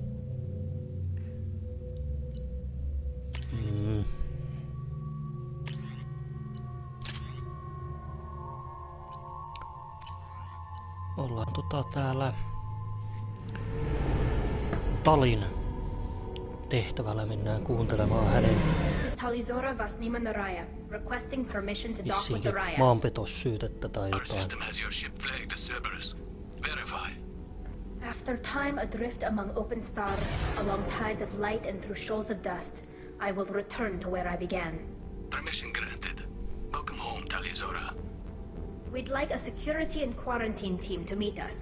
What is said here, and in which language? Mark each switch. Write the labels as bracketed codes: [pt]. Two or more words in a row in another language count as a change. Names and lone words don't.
[fi] Ollaan täällä Talin tehtävällä, mennään kuuntelemaan hänen vissiinkin maanpetossyytettä tai jotain. [en] After time adrift among open stars, along tides of light and through shoals of dust, I will return to where I began. Permission granted. Welcome home, Tali. We'd like a security and quarantine team to meet us.